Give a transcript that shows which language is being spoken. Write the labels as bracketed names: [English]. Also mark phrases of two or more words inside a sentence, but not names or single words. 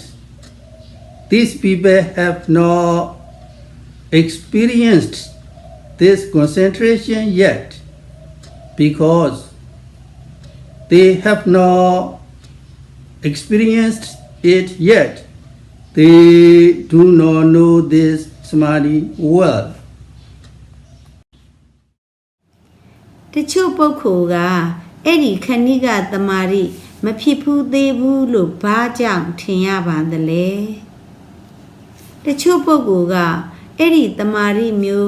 [English] These people have not experienced this concentration yet because they have not experienced it yet. They do not know this samadhi well. [Burmese] တချို့ပုဂ္ဂိုလ်ကအဲ့ဒီခဏိကတမာရီမဖြစ်ဘူးသေးဘူးလို့ဘာကြောင့်ထင်ရပါသလဲတချို့ပုဂ္ဂိုလ်ကအဲ့ဒီတမာရီမျိုး